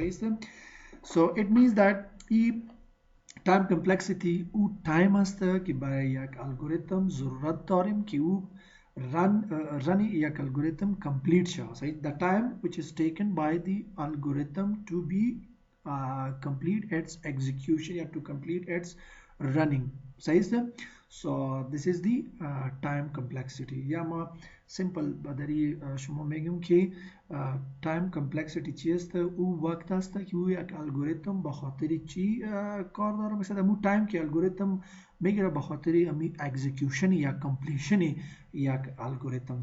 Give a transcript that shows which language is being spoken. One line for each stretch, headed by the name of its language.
English: So it means that if time complexity
Persian: او time است که برای یک الگوریتم ضرورت داریم که او run یک الگوریتم complete شه.
English: The time which is taken by the algorithm to be complete its execution or to complete its running. So this is the time complexity.
Persian: یا ما simple بدری شما میگم که time complexity چی است؟ او وقت است که او یک الگوریتم به خاطر چی کار داره. مثلا مو time که الگوریتم میگیره به خاطر امی execution یا completion یک الگوریتم.